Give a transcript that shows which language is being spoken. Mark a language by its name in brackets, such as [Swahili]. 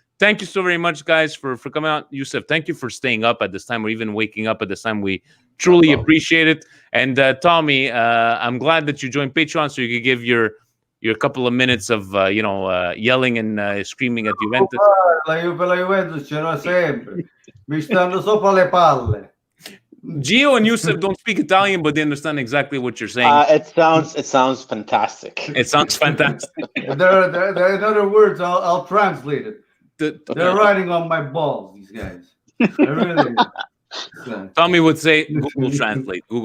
[English] Thank you so very much, guys, for coming out. Yusuf, thank you for staying up at this time or even waking up at this time. We truly appreciate it. And Tommy, I'm glad that you joined Patreon so you could give your couple of minutes of yelling and screaming at Juventus. [Italian] La Juventus ce l'ho sempre. Mi stanno sopra le palle. [English] Gio and Yusuf don't speak Italian, but they understand exactly what you're saying. It sounds fantastic. It sounds fantastic. There, in other words, I'll translate it. They're riding on my balls, these guys. Really. Tommy would say Google Translate.